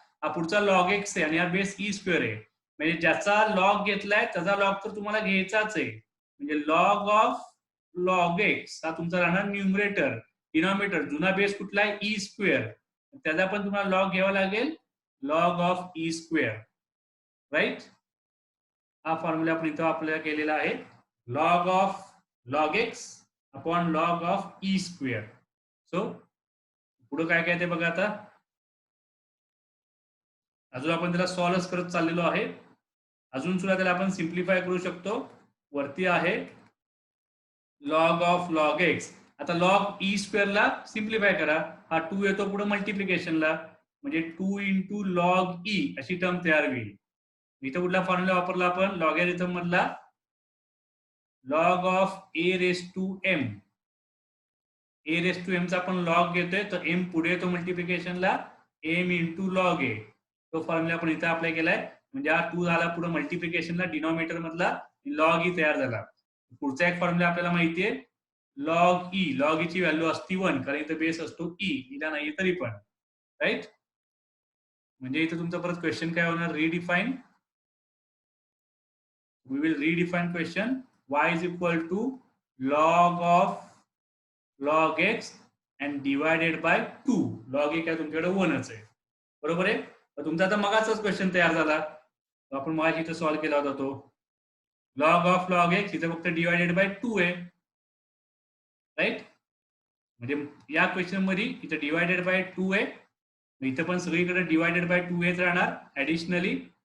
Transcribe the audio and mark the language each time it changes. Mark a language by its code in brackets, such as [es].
[mr] हा पुढचा log x आहे आणि हा बेस ई स्क्वेअर आहे. म्हणजे ज्याचा लॉग घेतलाय त्याचा लॉग तर तुम्हाला घ्यायचाच आहे. म्हणजे लॉग ऑफ लॉग एक्स हा तुमचा राहणार न्यूमरेटर. डिनॉमिनेटर जुना बेस कुठला आहे ई स्क्वेअर. त्याचा पण तुम्हाला लॉग घ्यावा लागेल log of E square. Right. हा फॉर्म्युला आपण इथं आपल्याला केलेला आहे. [en] Log of log x upon log of e square. [mr] So पुढे काय काय ते बघा आता. अजून आपण त्याला सॉल्व्ह करत चाललेलो आहे. अजून सुद्धा त्याला आपण सिम्प्लिफाय करू शकतो. वरती आहे लॉग ऑफ लॉग एक्स. आता लॉग ई स्क्वेअरला सिम्प्लिफाय करा. हा 2 येतो पुढे मल्टिप्लिकेशनला. म्हणजे 2 इंटू लॉग ई अशी टर्म तयार होईल. इथं कुठला फॉर्म्युला वापरला आपण लॉगॅरिथम मधला. Log of A raise to M. A raise to M चा आपण लॉग घेतोय तर एम पुढे येतो मल्टिप्लिकेशनला. एम इंटू लॉग ए. तो फॉर्म्युला आपण इथं अप्लाय केलाय. म्हणजे हा 2 झाला पुढे मल्टिप्लिकेशनला डिनॉमिनेटर मधला लॉग ई तयार झाला. पुढचा एक फॉर्म्युला आपल्याला माहितीये लॉग ई. लॉग ई ची व्हॅल्यू असती 1 कारण इथं बेस असतो ई. इला नाही तरी पण. राईट. म्हणजे इथं तुमचा परत क्वेश्चन काय होणार redefine. [en] we will redefine question. Y is equal to log of log x and divided by 2. [mr] log a काय तुमच्याकडे 1च आहे. बरोबर आहे. तर तुमचा आता मगाचाच क्वेश्चन तयार झाला. आपण मगाशी इथं सॉल्व्ह केला होता तो. लॉग ऑफ लॉग एक्स इथं फक्त डिवायडेड बाय 2 आहे. राईट. म्हणजे या क्वेश्चन मध्ये इथं डिवायडेड बाय 2 आहे. इथं पण सगळीकडे डिवायडेड बाय 2 येत राहणार ऍडिशनली.